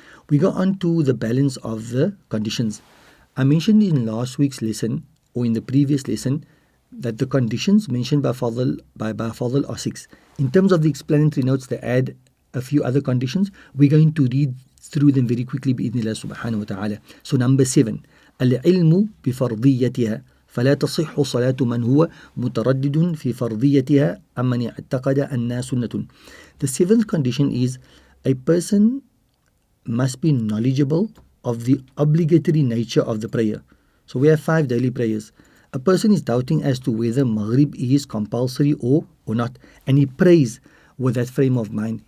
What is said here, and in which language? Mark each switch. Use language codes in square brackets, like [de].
[en] We go on to the balance of the conditions. I mentioned in last week's lesson, or in the previous lesson, that the conditions mentioned by Fadl are 6. In terms of the explanatory notes, they add a few other conditions. We're going to read through them very quickly [ar] بإذن الله سبحانه وتعالى. [en] So number 7, [ar] العلم بفرضيتها فلا تصح صلاة من هو متردد في فرضيتها أمن اعتقد أنها سنة. [en] The 7th condition is a person must be knowledgeable of the obligatory nature of the prayer. So we have 5 daily prayers. A person is doubting as to whether Maghrib is compulsory or not, and he prays with that frame of mind.